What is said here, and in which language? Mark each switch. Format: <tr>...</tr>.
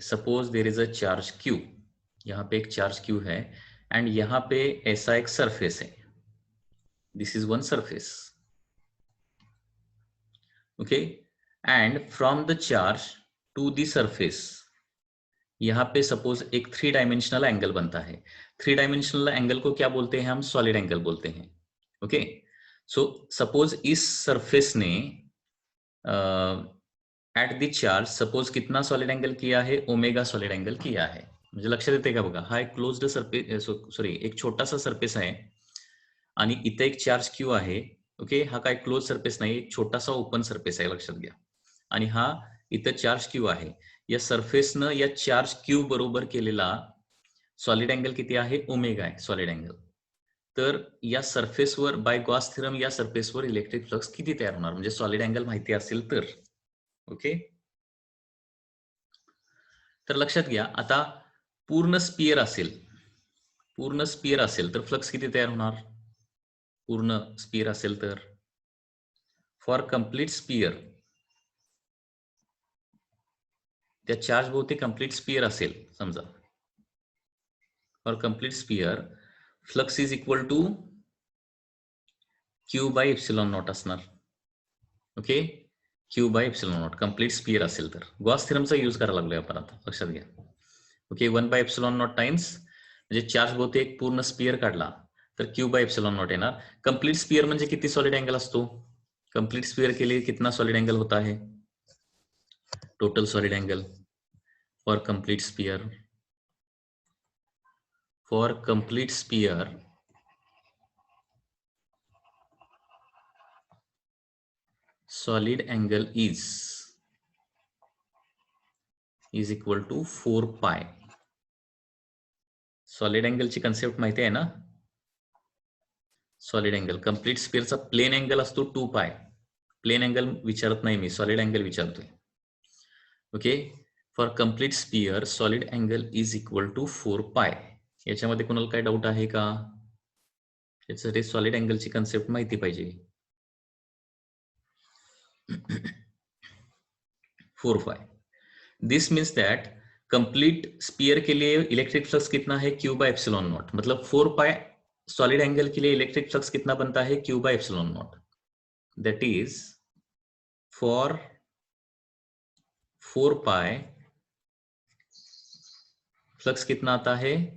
<en>suppose there is a charge q,</en> <hi>यहाँ पे एक चार्ज क्यू है एंड यहाँ पे ऐसा एक सरफेस है,</hi> <en>this is one surface,</en> <hi>okay, and from the charge to the surface यहाँ पे सपोज एक 3 डायमेंशनल एंगल बनता है। 3 डायमेंशनल एंगल को क्या बोलते हैं हम? सॉलिड एंगल बोलते हैं, ओके। सो सपोज इस सरफेस ने एट द चार्ज सपोज कितना सॉलिड एंगल किया है? ओमेगा सॉलिड एंगल किया है।</hi> <mr>म्हणजे लक्षात येते का बघा, हा एक क्लोज्ड सरफेस, सॉरी एक छोटासा सरफेस आहे आणि इथे एक चार्ज क्यू आहे, ओके। हा काय क्लोज सरफेस नाही, एक छोटासा ओपन सरफेस आहे, लक्षात घ्या। आणि हा इथं चार्ज क्यू आहे, या सरफेसनं या चार्ज क्यू बरोबर केलेला सॉलिड एंगल किती आहे? ओमेगा आहे सॉलिड एंगल। तर या सरफेसवर बाय गॉस थेरम या सरफेसवर इलेक्ट्रिक फ्लक्स किती तयार होणार? म्हणजे सॉलिड एंगल माहिती असेल तर, ओके। तर लक्षात घ्या, आता पूर्ण स्पियर असेल, पूर्ण स्पियर असेल तर फ्लक्स किती तयार होणार? पूर्ण स्पियर असेल तर फॉर कंप्लीट स्पियर, त्या चार्ज भोवती कंप्लीट स्पियर असेल समजा, for complete sphere</mr> <en>flux is equal to q by epsilon naught</en> <mr>असणार, okay. Q by epsilon not complete sphere असेल तर। गॉस थेरमचा यूज करायला लागलोय आपण आता, लक्षात घ्या, okay. 1 by epsilon not times, म्हणजे चार्ज भोवती एक पूर्ण स्पियर काढला तर क्यू बाय एप्सिलॉन नॉट येणार। कंप्लीट स्पियर म्हणजे किती सॉलिड एंगल असतो?</mr> <hi>कंप्लीट स्पियर के लिए कितना सॉलिड एंगल होता है? Total solid angle for complete spear, for complete spear</hi> <en>solid angle is equal to 4 pi.</en> <mr>Solid एंगलची concept माहिती आहे ना? Solid angle complete स्पियरचा plain angle असतो 2 पाय। प्लेन एंगल विचारत नाही मी, सॉलिड एंगल विचारतोय, okay.</mr> <en>For complete sphere solid angle is equal to 4 pi.</en> <mr>याच्यामध्ये कोणाला काय डाऊट आहे का? यासाठी सॉलिड एंगलची कन्सेप्ट माहिती पाहिजे।</mr> <en>4 pi, this means that</en> <hi>complete spear के लिए इलेक्ट्रिक फ्लक्स कितना है? Q by epsilon not. मतलब 4 पाई सॉलिड एंगल के लिए इलेक्ट्रिक फ्लक्स कितना बनता है? Q by epsilon not. That is for 4 pi flux कितना आता है?</hi>